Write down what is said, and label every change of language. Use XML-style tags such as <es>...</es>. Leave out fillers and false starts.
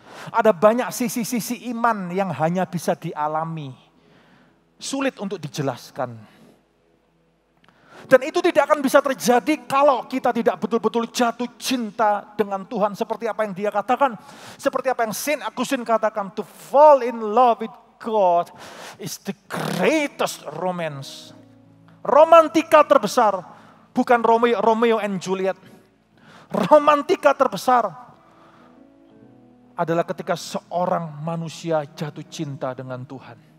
<id>Ada banyak sisi-sisi iman yang hanya bisa dialami. Sulit untuk dijelaskan. Dan itu tidak akan bisa terjadi kalau kita tidak betul-betul jatuh cinta dengan Tuhan. Seperti apa yang dia katakan. Seperti apa yang Saint Augustine katakan.</id> <en>To fall in love with God is the greatest romance.</en> <id>Romantika terbesar. Bukan Romeo and Juliet. Romantika terbesar adalah ketika seorang manusia jatuh cinta dengan Tuhan.</id>